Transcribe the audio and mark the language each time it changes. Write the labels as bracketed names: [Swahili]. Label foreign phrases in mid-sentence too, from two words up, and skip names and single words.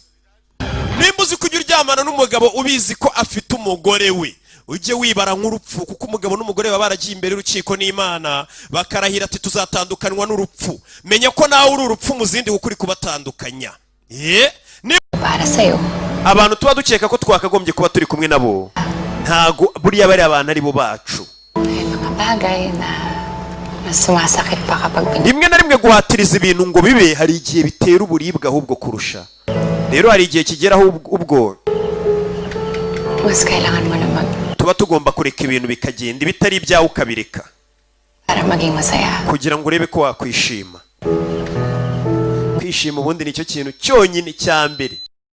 [Kinyarwanda] Nimba uzi ko ujye uryamana n'umugabo ubizi ko afite umugore we, ujye wibara nk'urupfu, kuko umugabo n'umugore baba baragiye imbere y'urukiko n'Imana bakarahira ati tuzatandukanwa n'urupfu. Menya ko nawe uri urupfu mu zindi ukuri kubatandukanya. [Filipino] Para sayo. [Kinyarwanda] Abantu tuba dukeka ko twakagombye kuba turi kumwe nabo, ntago buriya bari abantu ari bo bacu. [Filipino] Ay mga bagay na mas sumasakit pa kapag [Kinyarwanda] rimwe na rimwe guhatiriza ibintu ngo bibe hari igihe bitera uburibwe ahubwo kurusha. Rero hari igihe kigeraho ubwo [Filipino] mas kailangan mo na [Kinyarwanda] tuba tugomba kureka ibintu bikagenda bitari ibyawe ukabireka [Filipino] para maging masaya, [Kinyarwanda] kugira ngo urebe ko wakwishima. Kwishima ubundi nicyo kintu cyonyine cya mbere.